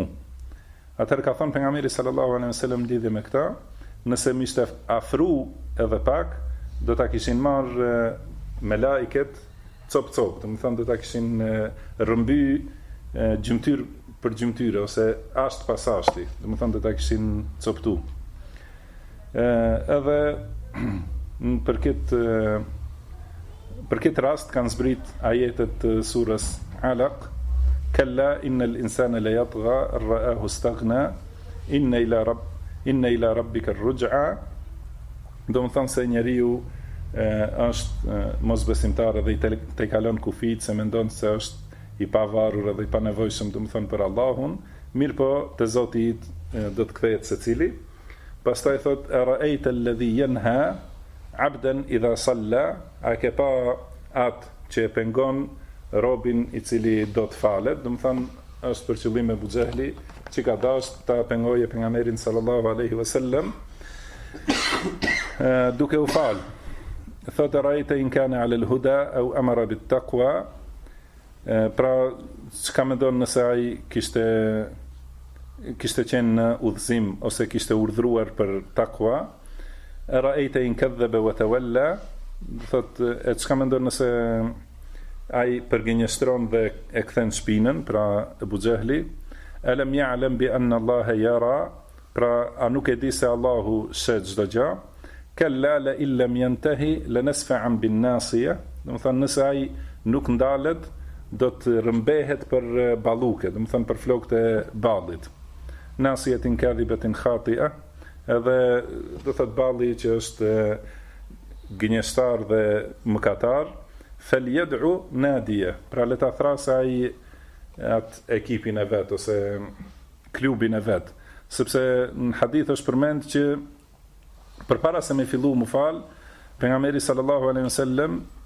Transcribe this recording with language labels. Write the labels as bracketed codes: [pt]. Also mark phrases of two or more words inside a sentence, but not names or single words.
[sq] Atëherë ka thonë pejgamberi [ar] صلى الله عليه وسلم [sq] lidhje me këtë, nëse më ishte afru edhe pak, do ta kishin marrë me laiket cop, do të thonë do ta kishin rrëmby gjymtyr për gjymtyre ose asht pas ashti, do të thonë do ta kishin coptu. Edhe për këtë rast kanë zbrit ajetet të surës Alaq, [ar] كلا إن الإنسان ليطغى رآه استغنى إن إلى ربك الرجعى. [sq] Do të thonë se njeriu është mosbesimtar dhe i tejkalon kufit se mendon se është i pavarur edhe i panevojshëm, do të thonë për Allahun, mirë po te Zoti do të kthehet secili. Pastaj thot [ar] أرأيت الذي ينهى عبدا إذا صلى, [sq] a ke pa atë që e pengon robin i cili do të falet, do të thonë është për qëllim Ebu Xehli që ka dashur ta pengoje pejgamberin [ar] صلى الله عليه وسلم [sq] duke u fal. [ar] أرأيت إن كان على الهدى أو أمر بالتقوى, [sq] pra çka mendon nëse ai kishte qenë në udhëzim ose kishte urdhëruar për takwa. [ar] أرأيت إن كذب وتولى, [sq] thot çka mendon nëse ai përgënjeshtron dhe e kthen shpinën, pra Ebu Xehli. [ar] ألم يعلم بأن الله يرى, [sq] pra a nuk e di se Allahu sheh çdo gjë. [ar] كلا لئن لم ينته لنسفعا بالناصية, [sq] do të thonë nëse ai nuk ndalet do të rëmbehet për balluke, do të thonë për flokët e ballit. [ar] ناصية كاذبة خاطئة, [sq] edhe do thot balli që është gënjeshtar dhe mëkatar, [ar] فليدع ناديه, [sq] pra le ta thrasë ai atë ekipin e vet ose klubin e vet, sepse në hadith është përmend që përpara se me fillu mu fal, pejgamberi [ar] صلى الله عليه وسلم